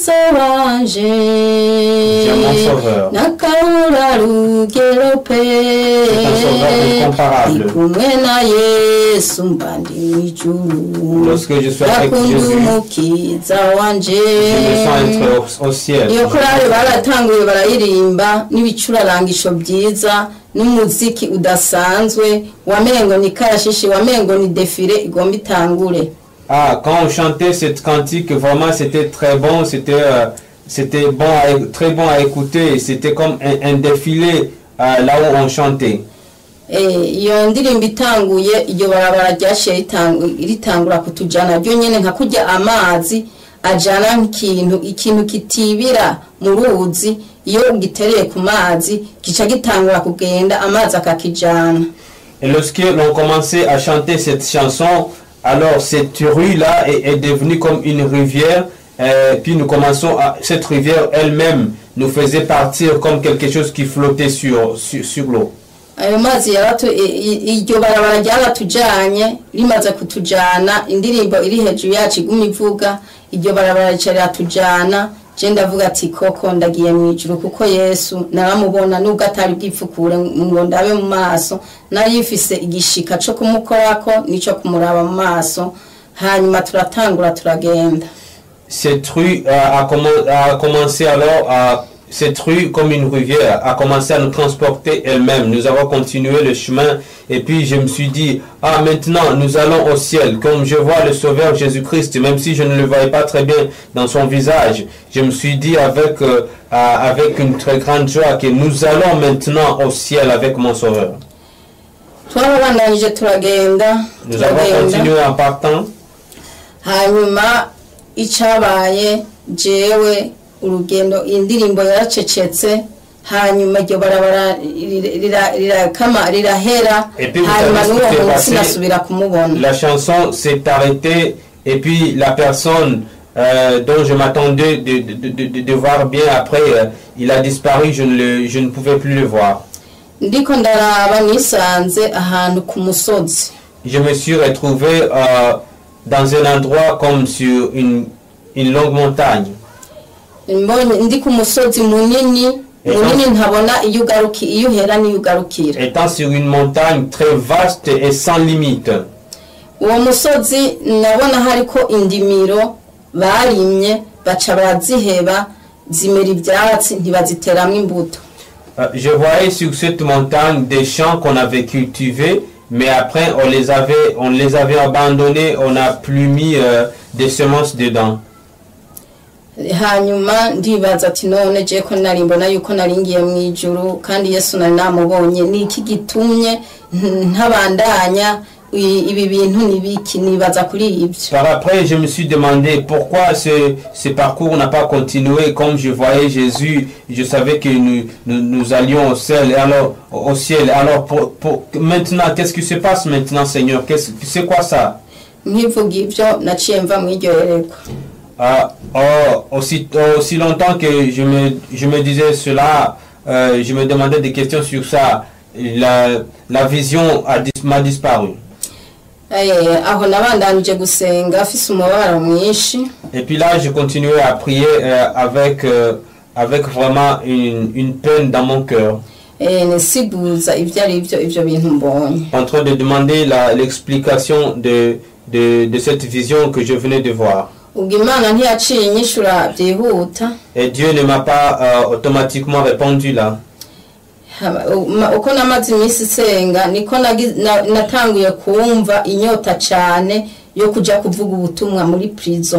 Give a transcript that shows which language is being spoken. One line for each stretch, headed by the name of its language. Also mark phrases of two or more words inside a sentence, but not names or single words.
French: sauveur. C'est un sauveur incomparable. Lorsque je suis avec Jésus, je me sens être au ciel.
Rundi: N'umuziki udasanzwe wamengo ni karashishi wamengo ni défilé igomba itangure.
French: Quand on chantait cette cantique, vraiment c'était très bon, c'était bon, très bon à écouter, c'était comme un défilé là où on chantait.
Rundi: Iyo ndirimbo itanguye iryo barabara ryashiye ritangura kutujana ryo nyene nka kurya amazi ajana ikintu kitibira mu ruzi iyo ugitereye ku mazi gica gitangura kugenda amazi akakijana.
French: Et lorsque l'on commençait à chanter cette chanson, alors cette rue-là est devenue comme une rivière, puis nous commençons cette rivière elle-même nous faisait partir comme quelque chose qui flottait sur l'eau.
Rundi: Ayo mazi iryo barabara ryaratujanye rimaze kutujana indirimbo iri hejuru yacu iguma ivuga iryo barabara riratujana je ndavuga ati koko ndagiye mwijuru kuko Yesu naramubona nubwo atari bwipfukure ngo ndabe mu maso nari yifise igishika cyo kumukorako nico kumuraba mu maso hanyuma turatangura turagenda.
French: Cette rue a commencé alors cette rue comme une rivière a commencé à nous transporter elle-même. Nous avons continué le chemin et puis je me suis dit, maintenant nous allons au ciel. Comme je vois le Sauveur Jésus-Christ, même si je ne le voyais pas très bien dans son visage, je me suis dit avec une très grande joie que nous allons maintenant au ciel avec mon Sauveur.
Rundi: twarabandanyije turagenda
French: Nous avons continué en partant.
Rundi: hanyuma icabaye jewe urugendo indirimbo yaracecetse hanyuma iryo barabara rirahera hanyuma n'uwo munsi nasubira kumubona.
French: La chanson s'est arrêtée et puis la personne dont je m'attendais de voir bien après, il a disparu, je ne pouvais plus le voir.
Rundi: Ndiko ndaraba nisanze ahantu ku musozi.
French: Je me suis retrouvé dans un endroit comme sur une longue montagne.
Rundi: Ndi ku musozi munini ntabona iyo uhera n'iyo ugarukira.
French: Étant sur une montagne très vaste et sans limite.
Rundi: Uwo musozi nabona hariko indimiro barimye baca baraziheba zimera ivyatsi ntibaziteramwo imbuto.
French: Je voyais sur cette montagne des champs qu'on avait cultivés, mais après on les avait abandonnés, on n'a plus mis des semences dedans.
Rundi: Hanyuma ndibaza ati none je ko nari mbona yuko naringiye mu ijuru kandi Yesu nari namubonye niki gitumye ntabandanya ibi bintu nibiki nibaza kuri ibyo.
French: Par après je me suis demandé pourquoi ce parcours n'a pas continué. Comme je voyais Jésus, je savais que nous allions au ciel. Alors maintenant qu'est-ce qui se passe maintenant, Seigneur? C'est quoi ça?
Rundi: Nkivuga ibyo naciye mva mu iryo yerekwa.
French: Aussi longtemps que je me disais cela, je me demandais des questions sur ça. La vision m'a disparu.
Rundi: Aho nabandanije gusenga afise umubabaro mwinshi.
French: Et puis là, je continuais à prier avec vraiment une peine dans mon cœur.
Rundi: Nisiguza ibyo ari ibyo bintu mbonye.
French: En train de demander l'explication de cette vision que je venais de voir. Et Dieu ne m'a pas automatiquement répondu là.
Rundi: Uko namaze iminsi senga niko natanguye kumva inyota cyane yo kuja kuvuga ubutumwa muri prison.